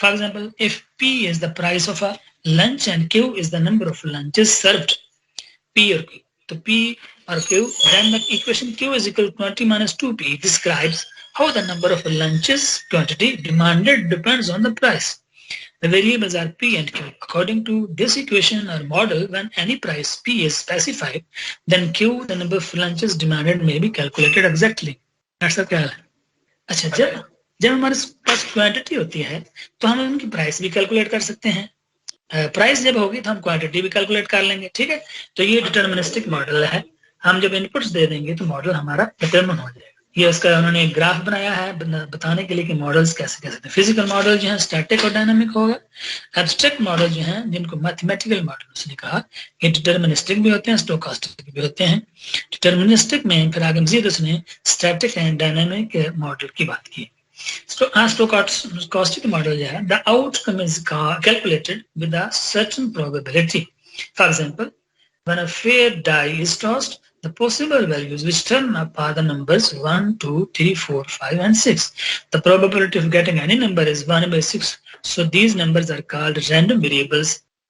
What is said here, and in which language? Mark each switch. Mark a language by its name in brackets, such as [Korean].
[English] For example, if P is the price of a lunch and Q is the number of lunches served, P or Q, so P or Q, then the equation Q is equal to 20 minus 2P describes how the number of lunches quantity demanded depends on the price. The variables are P and Q. According to this equation or model, when any price P is specified, then Q, the number of lunches demanded, may be calculated exactly. [Hindi] ऐसा क्या है? अच्छा, जब हमारे पास quantity होती है तो हम उनकी प्राइस भी कैलकुलेट कर सकते हैं. प्राइस जब होगी तो हम क्वांटिटी भी कैलकुलेट कर लेंगे. ठीक है, तो ये डिटर्मिनिस्टिक मॉडल है. हम जब इनपुट्स दे देंगे तो मॉडल हमारा डिटर्मिन हो जाएगा. ये उसका उन्होंने एक ग्राफ बनाया है बताने के लिए कि मॉडल्स कैसे कैसे. फिजिकल मॉडल जो है स्टैटिक और डायनामिक होगा. एब्स्ट्रैक्ट मॉडल जो है जिनको मैथमेटिकल मॉडल उसने कहा, ये डिटर्मिनिस्टिक भी होते हैं, स्टोकास्टिक भी होते हैं. डिटर्मिनिस्टिक में फिर आगे मजीद उसने स्टैटिक एंड डायनामिक मॉडल की बात की. [English] Stochastic model, yeah, the outcome is calculated with a certain probability. For example, when a fair die is tossed, the possible values which turn up are the numbers 1, 2, 3, 4, 5, and 6. The probability of getting any number is 1 by 6. So these numbers are called random variables.